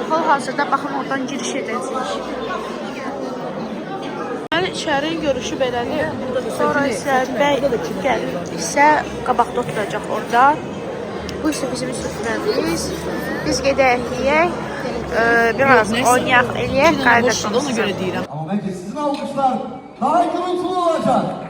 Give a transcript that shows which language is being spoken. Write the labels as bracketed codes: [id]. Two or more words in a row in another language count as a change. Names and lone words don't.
[az] Hal-hazırda baxın oradan giriş edəcəyik. Yəni içəri görüşü belədir. Sonra isə bəy gəlir isə qabaqda oturacaq orada. Bu isə bizim süfrəmiz. Biz gedək yeyək. Biraz oynayaq eləyək, qaydaşımızı. Ona göre deyirəm. [tr] Ama bence sizin alkışlar daha gürültülü olacak.